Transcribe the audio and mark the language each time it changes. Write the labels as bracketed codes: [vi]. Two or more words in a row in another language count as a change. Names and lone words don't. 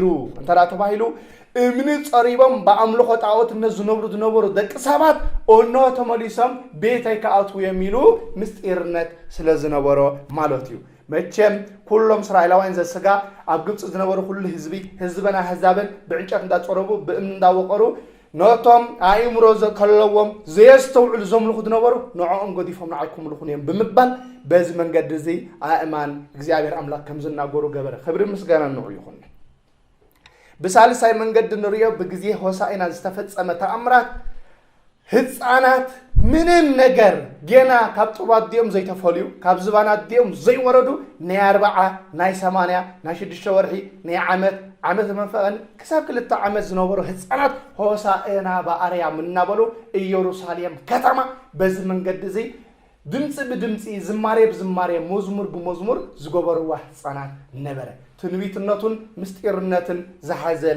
[ti] እንተዳ ተባሂሉ እምኒ ጸሪቦም በአምልኮ ጣዖት ዝነበሩ ደቂ ሰባት ኦኖ ተመሊሶም ቤተይ ከአቱ የሚሉ ምስጢርነት ስለዝነበሮ ማለት እዩ መቼም ኩሎም እስራኤላውያን ዘስጋ ኣብ ግብጽ ዝነበሩ ሁሉ ህዝበና ህዛብን ብዕንጨት እንዳጸረቡ በእምኒ እንዳወቀሩ ኖቶም አእምሮ ዘከለዎም ዘየስተውዕሉ ዘምልኹ ዝነበሩ ንዖኦም ጎዲፎም ንዓይኩም ልኹን እዮም ብምባል በዚ መንገዲ እዚ አእማን እግዚአብሔር አምላክ ከም ዝናገሩ ገበረ ክብሪ ምስጋና ንዑ ይኹን በሳልሳይ መንገድ ንሪዮ በጊዜ ሆሳዕና ዝተፈጸመ ተአምራት ህፃናት ምንም ነገር ገና ካብ ጡባዲኦም ዘይተፈልዩ ካብ ዝባናዲኦም ዘይወረዱ ናይ 40 ናይ 80 ናይ 6 ወርሒ ናይ ዓመት መንፈቀን ክሳብ 2 ዓመት ዝነበሩ ህፃናት ሆሳዕና በአርያም እናበሉ ኢየሩሳሌም ከተማ በዚ መንገድ እዚ ድምጽ ብድምጽ ዝማሬ ብዝማሬ መዝሙር በመዝሙር ዝገበሩዋ ህፃናት ነበረ ትንቢትነቱን ምስጢርነትን ዝሓዘለ